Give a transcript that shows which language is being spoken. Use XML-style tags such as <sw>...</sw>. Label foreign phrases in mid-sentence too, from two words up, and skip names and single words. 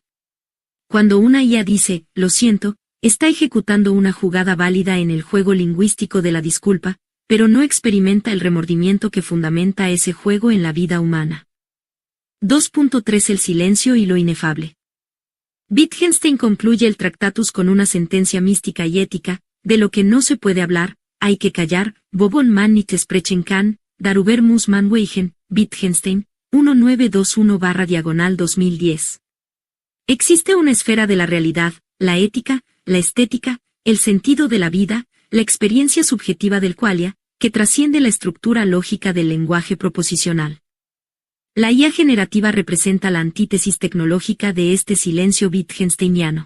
<es>Cuando una IA dice, lo siento, está ejecutando una jugada válida en el juego lingüístico de la disculpa, pero no experimenta el remordimiento que fundamenta ese juego en la vida humana. 2.3 El silencio y lo inefable. Wittgenstein concluye el Tractatus con una sentencia mística y ética: de lo que no se puede hablar, hay que callar.</es> <de>Wovon man nicht sprechen kann, darüber muss man schweigen.</de> <es>Wittgenstein, 1921/2010. Existe una esfera de la realidad, la ética, la estética, el sentido de la vida, la experiencia subjetiva del qualia, que trasciende la estructura lógica del lenguaje proposicional. La IA generativa representa la antítesis tecnológica de este silencio wittgensteiniano.</es>